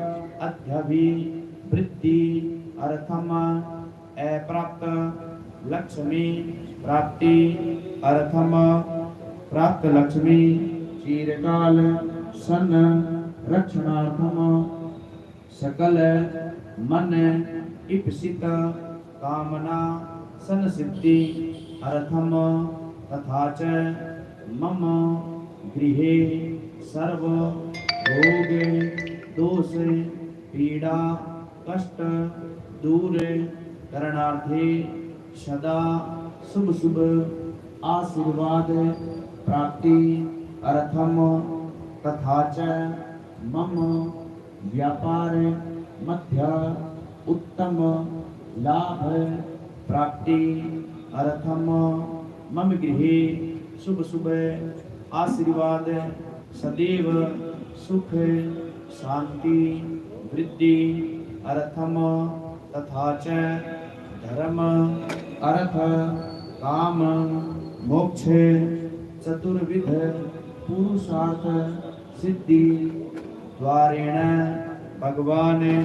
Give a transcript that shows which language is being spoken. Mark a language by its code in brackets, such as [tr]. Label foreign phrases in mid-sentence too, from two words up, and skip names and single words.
[sa] अध्यभिवृद्धि अर्थम अप्राप्त लक्ष्मी प्राप्ति अर्थम प्राप्त लक्ष्मी चिरकाल सन रक्षणार्थम सकल मन इप्सित कामना सन सिद्धि अर्थम तथा च मम गृहे सर्व रोग दोष पीड़ा कष्ट दूर करणार्थे सदा शुभ शुभ आशीर्वाद प्राप्ति अर्थम तथा च मम व्यापार मध्य उत्तम लाभ प्राप्ति अर्थम मम गृहे शुभ शुभ आशीर्वाद सदैव सुख शांति वृद्धि अर्थम तथा च धर्म अर्थ काम मोक्ष चतुर्विध पुरुषार्थ सिद्धि द्वारेण भगवान